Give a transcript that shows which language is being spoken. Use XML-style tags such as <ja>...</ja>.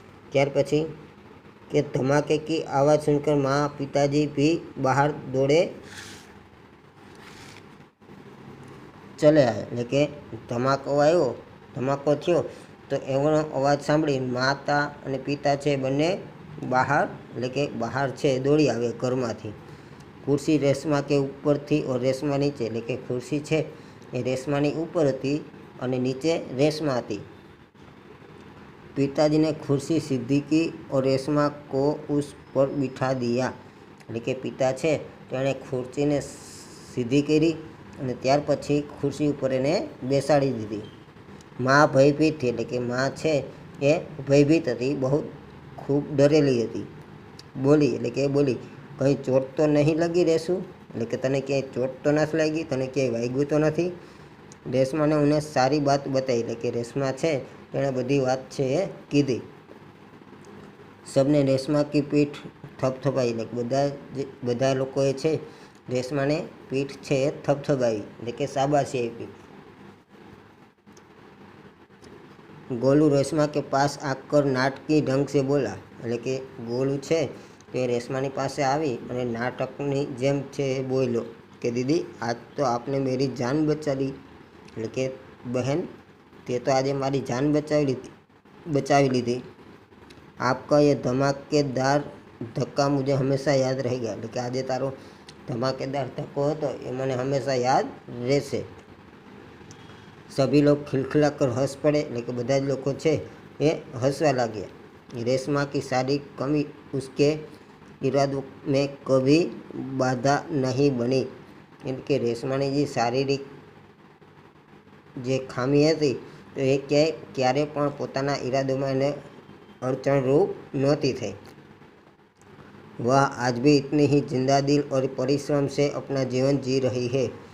<gu>ત્યાર પછી કે</gu> <hi>ધમાકે की आवाज़ सुनकर माँ पिताजी भी बाहर दौड़े चले आए.</hi> <gu>એટલે કે ધમાકો થયો તો એનો અવાજ સાંભળી માતા અને પિતા છે બંને બહાર એટલે કે બહાર છે દોડી આવે ઘરમાંથી.</gu> <hi>कुर्सी रेशमा के ऊपर थी और रेशमा नीचे.</hi> <gu>એટલે કે ખુરશી છે એ રેશમાની ઉપર હતી અને નીચે રેશमा હતી.</gu> <hi>पिताजी ने कुर्सी सीधी की और रेशमा को उस पर बिठा दिया.</hi> <gu>એટલે કે પિતા છે તેણે ખુરશીને સીધી કરી અને ત્યાર પછી ખુરશી ઉપર એને બેસાડી દીધી.</gu> <hi>माँ भयभीत थी.</hi> <gu>એટલે કે માँ છે એ ભયભીત હતી, બહુ ખૂબ ડરેલી હતી. બોલી એટલે કે બોલી કંઈ ચોટ તો નહીં લગી રેશું. એટલે કે તને ક્યાંય ચોટ તો નથી લાગી, તને ક્યાંય વાગ્યું તો નથી. રેશમાને ઉन्हें સારી વાત બતાવી. એટલે કે રેશમા છે તેણે બધી વાત છે એ કીધી.</gu> <hi>सबने रेशमा की पीठ थपथपाई.</hi> <gu>એટલે બધા લોકોએ છે રેશમાને પીઠ છે એ થપથપાવી એટલે કે શાબાશી આપી.</gu> <hi>गोलू रेशमा के पास आकर नाटकी ढंग से बोला.</hi> <gu>એટલે કે गोलू છે તે રેશમાની પાસે આવી અને નાટકની જેમ છે એ બોલ્યો કે</gu> <hi>દીદી આજ તો આપને मेरी जान बचा ली.</hi> <gu>એટલે કે બહેન તે તો આજે મારી જાન બચાવી લીધી.</gu> <hi>आपका ये धमाकेदार धक्का मुझे हमेशा याद रहेगा.</hi> <gu>એટલે કે આજે તારો ધમાકેદાર ધક્કો હતો એ મને હંમેશા યાદ રહેશે.</gu> <hi>सभी लोग खिलखिलाकर हंस पड़े.</hi> <gu>એટલે કે બધા જ લોકો છે એ હસવા લાગ્યા.</gu> <hi>रेशमा की सारी कमी उसके इरादों में कभी बाधा नहीं बनी.</hi> <gu>એટલે કે રેશમાની જે શારીરિક જે ખામી હતી તો એ ક્યારે પણ પોતાના ઈરાદોમાં એને</gu> <hi>अड़चनरूप नहोती थी. वह आज भी इतनी ही जिंदा दिल और परिश्रम से अपना जीवन जी रही है.</hi>